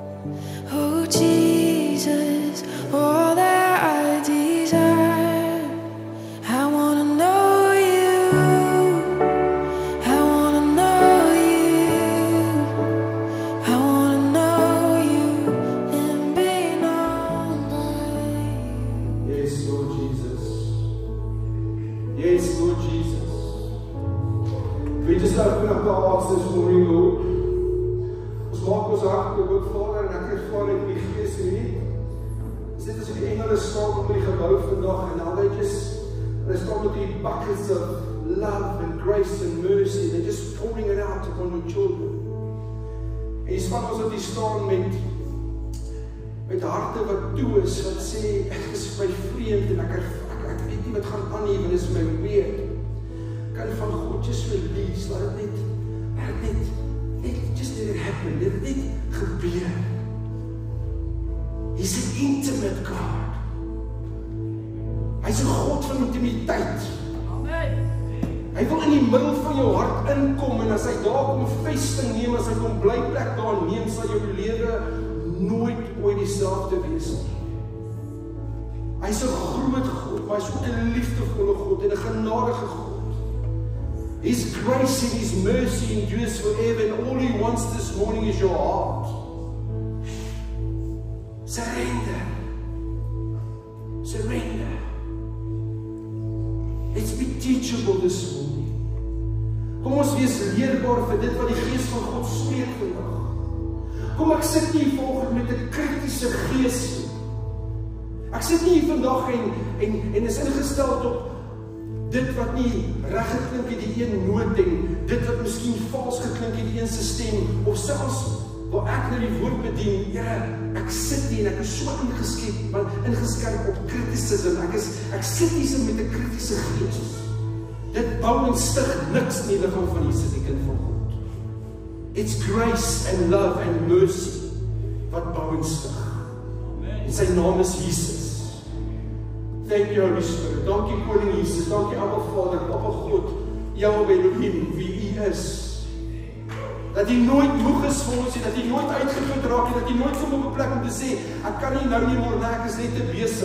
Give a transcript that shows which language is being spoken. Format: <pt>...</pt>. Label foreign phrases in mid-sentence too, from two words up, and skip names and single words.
<en>Oh Jesus, all that I desire, I wanna know you, I wanna know you, I wanna know you and be known by you. Yes, Lord Jesus. Yes, Lord Jesus. We just open up our hearts this morning, Lord.</en> <af>Ons maak ons hart oop, Vader, en ek ervaar in die Gees hier. Dis net as die engele staan op die gebou vandag en hulle staan met die</af> <en>buckets of love and grace and mercy. They're just pouring it out upon your children.</en> <af>En die span ons wat hier staan met harte wat toe is, wat sê, ek is my vreemd en ek weet nie wat gaan aan hier, want dit is my weird. Kan van God</af> <en>just release,</en> <af>laat dit net,</af> <en>just let it happen, let it</en> <af>net gebeur.</af> <en>He's an intimate God.</en> <af>Hy's 'n God van intimiteit. Amen. Hy wil in die middel van jou hart inkom, en as hy daar kom vesting neem, as hy kom blyplek daar neem, sal jou lewe nooit ooit dieselfde wees nie. Hy's 'n groot God, maar hy's ook 'n liefdevolle God en 'n genadige God.</af> <en>His grace and His mercy endures forever, and all He wants this morning is your heart. Surrender. Surrender. Let's be teachable this morning.</en> <af>Kom ons wees leerbaar vir dit wat die Gees van God spreek vandag. Kom ek sit nie volgens met 'n kritiese gees nie. Ek sit nie hier vandag en is ingestel op dit wat nie reg geklink het die een noot en dit wat miskien vals geklink het die een se stem, of selfs waar ek nou die woord bedien, Here, ek sit hier en ek is so ingeskerp op kritisisme. Ek sit hier met 'n kritiese gees. Dit bou en stig niks in die liggaam van Jesus, die kind van God.</af> <en>It's grace and love and mercy</en> <af>wat bou en stig. En sy naam is Jesus.</af> <en>Thank you, Holy Spirit.</en> <af>Dankie, Koning Jesus. Dankie, Abba Vader, Papa God, Yahweh Elohim, wie U is. Dat U nooit moeg is vir ons, dat U nooit uitgeput raak, dat U nooit vir my op 'n plek om te sê, ek kan nie nou nie môre, ek is net te besig.</af>